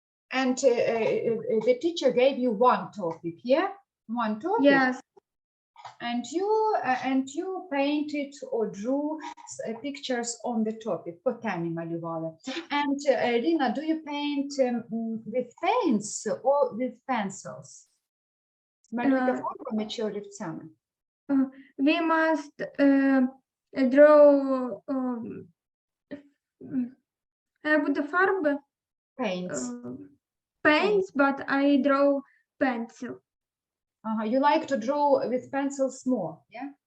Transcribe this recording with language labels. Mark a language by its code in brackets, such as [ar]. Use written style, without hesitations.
[en] And the teacher gave you one topic, yeah? One topic? Yes. And you painted or drew pictures on the topic. [uk] По темі малювали. [en] And Lina, do you paint with paints or with pencils? [uk] Малюєте фарбами чи олівцями? [en] We must draw, [uk] я буду фарби. [en] Paints. Paints, but I draw pencil. You like to draw with pencils more, yeah?